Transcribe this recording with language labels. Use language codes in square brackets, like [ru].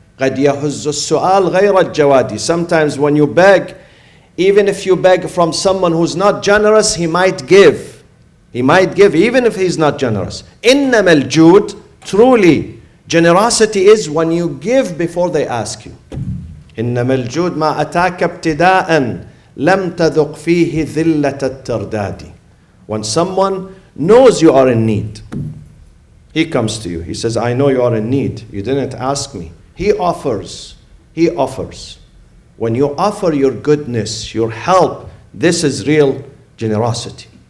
[ar] قَدْ يَهُزُّ السُّؤَالِ غَيْرَ الْجَوَادِ. [en] Sometimes when you beg, even if you beg from someone who's not generous, he might give. He might give even if he's not generous. [ar] إِنَّمَا الْجُودُ. [en] Truly, Generosity is when you give before they ask you. [ar] إنما الجود ما أتاك ابتداء لم تذق فيه ذلة الترداد. [en] When someone knows you are in need, he comes to you. He says, I know you are in need. You didn't ask me. He offers. He offers. When you offer your goodness, your help, this is real generosity.